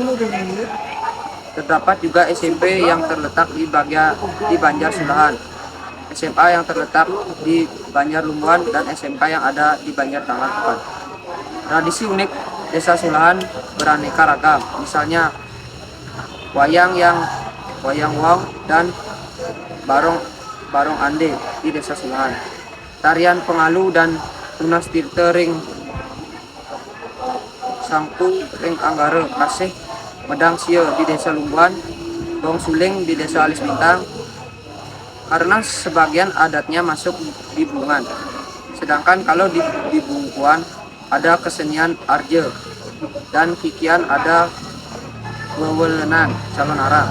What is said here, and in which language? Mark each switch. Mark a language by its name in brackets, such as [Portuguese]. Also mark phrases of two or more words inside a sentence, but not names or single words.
[Indonesian] Terdapat juga SMP yang terletak di Banjar Sulahan, SMA yang terletak di Banjar Lumbuan, dan SMK yang ada di Banjar Tangkan Pekan. Tradisi unik Desa Sulahan beraneka ragam, misalnya wayang wong dan barong ande di Desa Sulahan, tarian pengalu dan [Balinese] tunas tirte ring sangku ring anggara kasih medang sia [Indonesian] di Desa Lumbuan, dong suling di Desa Alis Bintang, karena sebagian adatnya masuk di Bungan. Sedangkan kalau di Bungkuan ada kesenian arje, dan Kikian ada wewelenan calon arang.